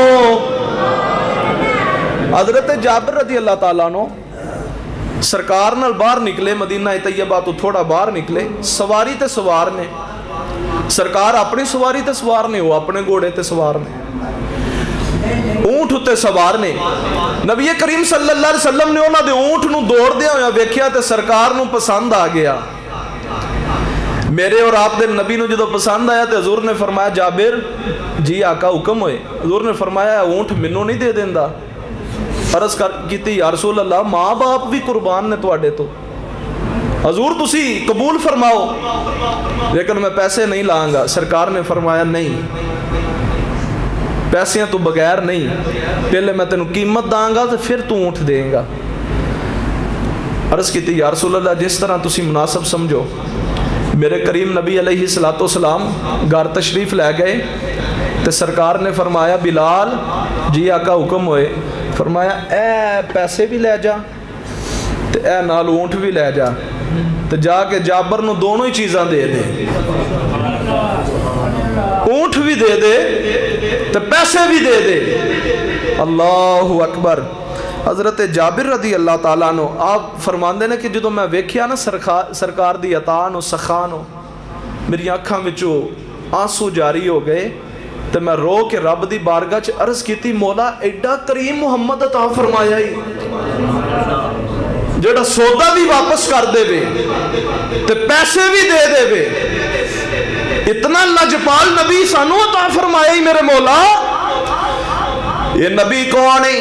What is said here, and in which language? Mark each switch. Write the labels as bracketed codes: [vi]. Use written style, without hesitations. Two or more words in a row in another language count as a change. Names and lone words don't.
[pa] حضرت جابر [ar] رضی اللہ تعالیٰ عنہ [pa] سرکار نال باہر نکلے، مدینہ طیبہ تو تھوڑا باہر نکلے، سواری تے سوار نے، سرکار اپنی سواری تے سوار نے، وہ اپنے گھوڑے تے سوار نے، اونٹ تے سوار نے. نبی کریم [ar] صلی اللہ علیہ وسلم [pa] نے انہاں دے اونٹ نو دوڑ دیا ہویا ویکھیا تے سرکار نو پسند آ گیا. میرے اور آپ دے نبی نو جدو پسند آیا تے حضور نے فرمایا جابر جی آقا حکم ہوئے. حضور نے فرمایا اونٹ منو نہیں دے دیندا. عرض کیتی [ar] یا رسول اللہ [pa] ماں باپ بھی قربان نے تواڈے تو، حضور تسی قبول فرماؤ لیکن میں پیسے نہیں لاؤں گا. سرکار نے فرمایا نہیں، پیسیاں تو بغیر نہیں، پہلے میں تینوں قیمت داں گا تو پھر تو اونٹ دیں گا. عرض کیتی [ar] یا رسول اللہ [pa] جس طرح تسی مناسب سمجھو. میرے کریم نبی [ar] علیہ السلام [pa] گھر تشریف لے گئے تو سرکار نے فرمایا بلال جی آقا حکم ہوئے. فرمایا اے پیسے بھی لے جا تے اے نال اونٹ بھی لے جا تے جا کے جابر نو دونوں ہی چیزاں دے دے، اونٹ بھی دے دے تے پیسے بھی دے دے. [ar] اللہ اکبر. [pa] حضرت جابر [ar] رضی اللہ تعالیٰ عنہ [pa] آپ فرماندے نے کہ جدو میں ویکھیا نا سرکار دی عطا نو سخا نو میری آنکھاں وچوں آنسو جاری ہو گئے تے میں رو کے رب دی بارگاہ چ عرض کیتی مولا ایڈا کریم محمد عطا فرمایا ہی جڑا سودا بھی واپس کر دے وے تے پیسے بھی دے دے وے. اتنا لجپال نبی سانو عطا فرمایا ہی میرے مولا. [ur] یہ نبی کون ہے؟